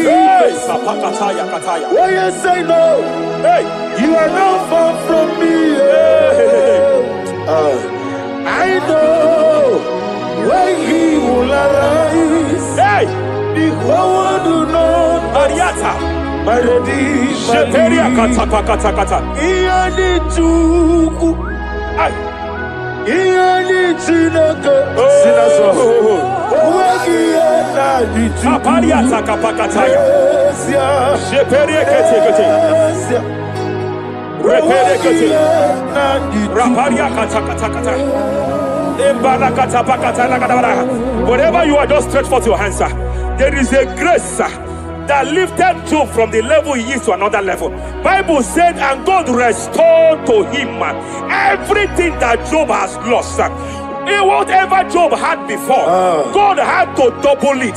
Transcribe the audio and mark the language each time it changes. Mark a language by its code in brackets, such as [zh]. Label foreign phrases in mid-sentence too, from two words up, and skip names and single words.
[en] Hey, Kapakataya, Kataya. Oh yes, I know. Hey, You are not far from me. I know when he will arise. hey, The whole world will know Ariata. melody Sheperia man kata kata kata. leave. Chuku. Ay. Chinaka. Apariata kapakataya. Sheperia kete kete. Repere kete. Raparia kata kata kata. Whatever you are, just stretch forth your hands, sir. There is a grace, sir, that lifted Job from the level he is to another level. Bible said, and God restored to him everything that Job has lost, sir. Whatever Job had before, God had to double it.